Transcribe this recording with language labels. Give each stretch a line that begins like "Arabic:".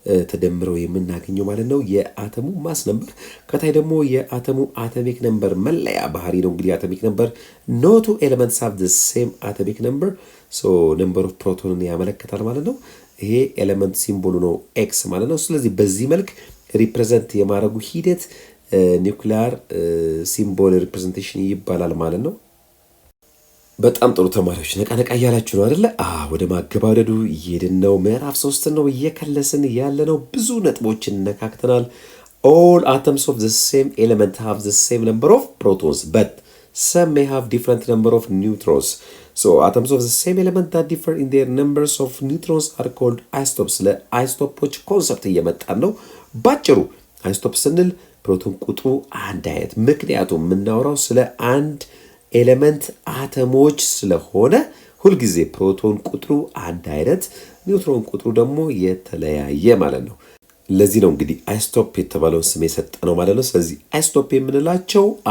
Amharic: ተደምረው የምናገኘው ማለት ነው የአተሙ ማስ ነምበር። ከታይ ደግሞ የአተሙ አቶሚክ ነምበር መለያ ባህሪ ነው እንግዲህ አቶሚክ ነምበር
English: no two elements have the same atomic number, so number of proton
Amharic: ያመለክታል ማለት ነው። ይሄ ኤሌመንት ሲምቦሉ ነው ኤክስ ማለት ነው። ስለዚህ በዚህ መልክ ሪፕሬዘንት የማድረጉ ሂደት ኒውክሊየር ሲምቦል ሪፕሬዘንቴሽን ይባላል ማለት ነው። በጣም ጥሩ ተማሪዎች ነቃነቃ እያላችሁ ነው አይደለ? ወደ ማገባደዱ እየሄድን ነው። ምዕራፍ 3 ነው እየከለስን ያለ ነው። ብዙ ነጥቦችን ነካክተናል።
English: all atoms of the same element have the same number of protons, but some may have different number of neutrons. So atoms of the same element that differ in their numbers of neutrons are called isotopes.
Amharic: ለአይሶቶፖች ኮንሰፕት እየመጣን ነው። ባጭሩ አይሶቶፕ ስንል ፕሮቶን ቁጥሩ አንድ አይነት፣ ምክንያቱም የምናወራው ስለ አንድ ኤሌመንት አተሞች ስለሆነ ሁልጊዜ ፕሮቶን ቁጥሩ አንድ አይነት፣ ኒውትሮን ቁጥሩ ደግሞ የተለያየ ማለት ነው። ለዚህ ነው እንግዲህ አይሶቶፕ የተባለውን ስም የሰጠነው ማለት ነው። ስለዚህ አይሶቶፕ የምንላቸው